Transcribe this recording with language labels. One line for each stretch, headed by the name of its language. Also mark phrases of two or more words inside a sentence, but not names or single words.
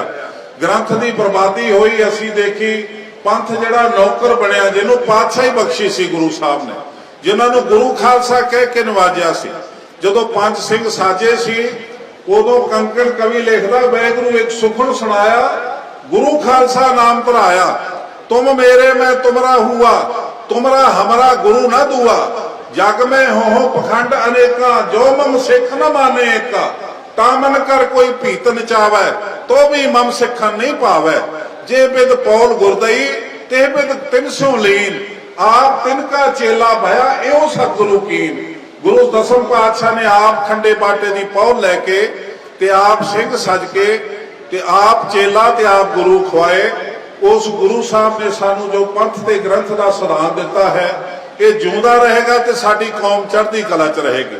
Punjabi: ਗ੍ਰੰਥ ਕੀ ਬਰਬਾਦੀ ਹੋਈ ਅਸੀ ਦੇਖੀ ਪੰਥ ਜਿਹੜਾ ਨੌਕਰ ਬਣਿਆ ਜਿਨ੍ਹਾਂ ਪਾਤਸ਼ਾਹੀ ਬਖ਼ਸ਼ੀ ਸੀ ਗੁਰੂ ਸਾਹਿਬ ਨੇ ਜਿਨ੍ਹਾਂ ਨੇ ਗੁਰੂ ਖ਼ਾਲਸਾ ਕਹਿ ਕੇ ਨਿਵਾਜਿਆ ਸੀ। ਜਦੋਂ ਪੰਜ ਸਿੰਘ ਸਾਜੇ ਸੀ ਉਦੋਂ ਕੰਕਣ ਕਵੀ ਲਿਖਦਾ ਵਾਹਿਗੁਰੂ ਏਕ ਸੁਖਨ ਸੁਣਾਇਆ ਗੁਰੂ ਖ਼ਾਲਸਾ ਨਾਮ ਧਰਾਇਆ।
Braj: तुम मेरे मैं तुमरा हुआ तुमरा हमारा गुरु न दुआ। जग में हो पखंड अनेका जो मम सिख न माने एका। तामन कर कोई भीत नचावै तो भी मम सिखन नहीं पावै। जे बिद पौल गुरदई ते बिद तिन सौ लीन। आप तिनका चेला भया एओ सतगुरु कीन।
Punjabi: ਗੁਰੂ ਦਸਮ ਪਾਤਸ਼ਾਹ ਨੇ ਆਪ ਖੰਡੇ ਬਾਟੇ ਕੀ ਪਾਹੁਲ ਲੈ ਕੇ ਤੇ ਆਪ ਸਿੰਘ ਸਜ ਕੇ ਤੇ ਆਪ ਚੇਲਾ ਤੇ ਆਪ ਗੁਰੂ ਖਵਾਏ। ਉਸ ਗੁਰੂ ਸਾਹਿਬ ਨੇ ਸਾਨੂੰ ਜੋ ਪੰਥ ਤੇ ਗ੍ਰੰਥ ਕਾ ਸਿਧਾਂਤ ਦਿੱਤਾ ਹੈ ਯੇ ਜਿਊਂਦਾ ਰਹੇਗਾ ਤੇ ਸਾਡੀ ਕੌਮ ਚੜ੍ਹਦੀ ਕਲਾ ਚ ਰਹੇਗੀ।